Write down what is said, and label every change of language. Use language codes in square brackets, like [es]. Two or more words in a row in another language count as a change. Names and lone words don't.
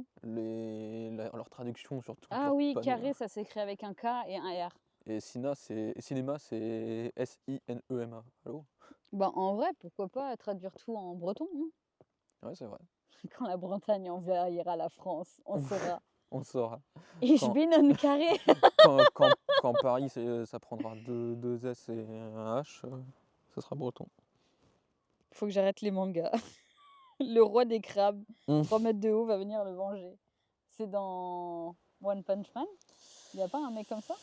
[fr] Leur traduction sur tout Ah leur oui, panneau. carré, Là. ça s'écrit avec un K et un R. Et cinéma, c'est SINEMA. Allô? Bah, en vrai, pourquoi pas traduire tout en breton hein. Ouais, c'est vrai. Quand la Bretagne envahira la France, on saura. On saura. [de] Ich [fr] Quand, [de] bin ein carré. [fr] quand Paris, ça prendra deux S et un H, ça sera breton. Faut que j'arrête les mangas. Le roi des crabes, Mm. 3 mètres de haut, va venir le venger. C'est dans One Punch Man? Il n'y a pas un mec comme ça?